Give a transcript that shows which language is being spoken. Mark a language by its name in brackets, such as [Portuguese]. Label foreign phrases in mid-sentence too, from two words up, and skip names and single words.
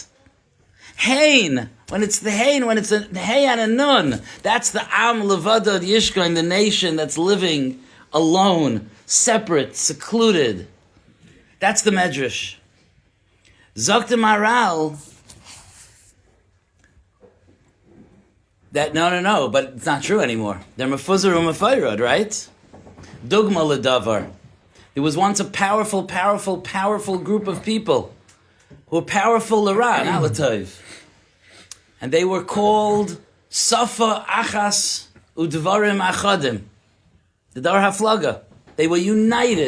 [English] Hein, when it's the hein, when it's a hey and a nun, that's the [Hebrew] עם לבדד ישכון, [English] the nation that's living alone, separate, secluded. That's the medrash. Zok the Maharal. That no, but it's not true anymore. They're [Hebrew] מפוזר ומפורד, right? דוגמא לדבר. [English] There was once a powerful group of people who were powerful l'ra, not l'tov. And they were called [Hebrew] שפה אחת ודברים אחדים. [English] The Dar Haflaga. They were united.